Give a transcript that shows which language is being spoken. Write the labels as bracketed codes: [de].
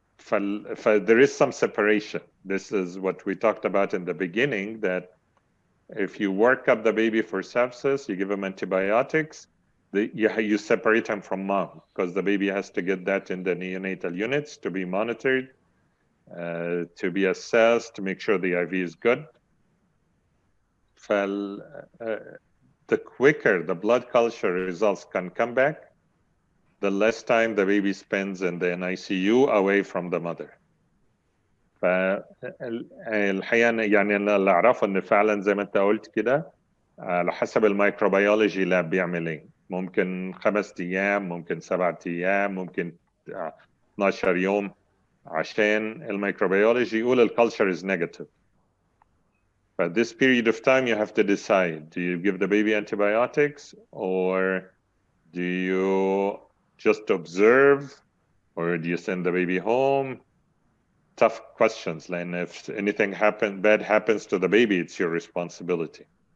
[en] There is some separation. This is what we talked about in the beginning, that if you work up the baby for sepsis, you give him antibiotics, you separate him from mom because the baby has to get that in the neonatal units to be monitored, to be assessed, to make sure the IV is good. The quicker the blood culture results can come back, the less time the baby spends in the NICU away from the mother. [ar] فالحقيقة يعني أنا اللي أعرفه إن فعلا زي ما أنت قلت كده على حسب الميكروبيولوجي لاب بيعمل إيه. ممكن 5 أيام، ممكن 7 أيام، ممكن 12 يوم عشان الميكروبيولوجي يقول الكالتشر [en] is negative. But this period of time you have to decide, do you give the baby antibiotics or do you just observe or do you send the baby home? Tough questions, and if anything bad happens to the baby, it's your responsibility.